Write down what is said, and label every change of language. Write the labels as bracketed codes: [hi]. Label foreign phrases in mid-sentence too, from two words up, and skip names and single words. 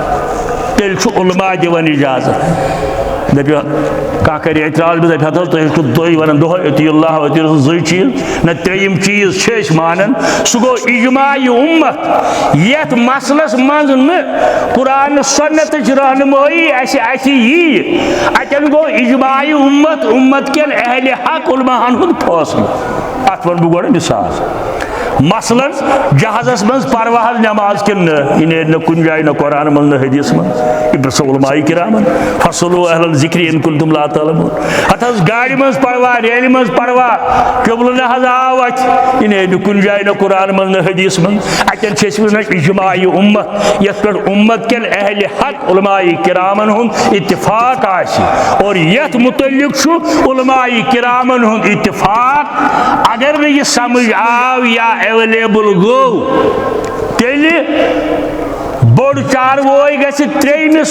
[ks] دپیو کانٛہہ کرِ اعتراض بہٕ دپہِ حظ تُہۍ ونان دۄہے [ar] اطیع اللہ اطیع رسول [ks] 2 چیٖز نہ 3یِم چیٖز چھِ أسۍ مانان سُہ گوٚو اجماع اُمت یتھ مسلس منٛز نہٕ قرآن سُنتٕچ رہنمٲیی اَتھِ یی اتٮ۪ن گوٚو اجماع اُمت کٮ۪ن اہلِ حق علماہن ہُنٛد فٲصلہٕ اتھ ونہٕ بہٕ گۄڈٕ مثال مثلاً جہازس منٛز پروا حظ نٮ۪ماز کِنہٕ نہٕ یہِ نیرِ نہٕ کُنہِ جایہِ نہ قرآن منٛز نہ حدیث منٛز یہِ پرٛژھو علماء کرامن [ar] فصلوا اہل الذکر ان کنتم لا تعلمون [ks] اتھ حظ گاڑِ منٛز پروا ریلہِ منٛز پروا قبلہٕ نہ حظ آو اتہِ یہِ نیرِ نہٕ کُنہِ جایہِ نہ قرآن منٛز نہ حدیث منٛز اتٮ۪ن چھِ أسۍ ونان اجماع اُمت یتھ پٮ۪ٹھ اُمت کٮ۪ن اہلِ حق علماء کرامن ہُنٛد اتفاق آسہِ اور یتھ متعلق چھُ علماء کرامن ہُنٛد اتفاق اگر نہٕ یہِ سمجھ آو یا ایویلیبل گوٚو تیٚلہِ بوڑ چاروئی گژھِ ترٛیٚیمِس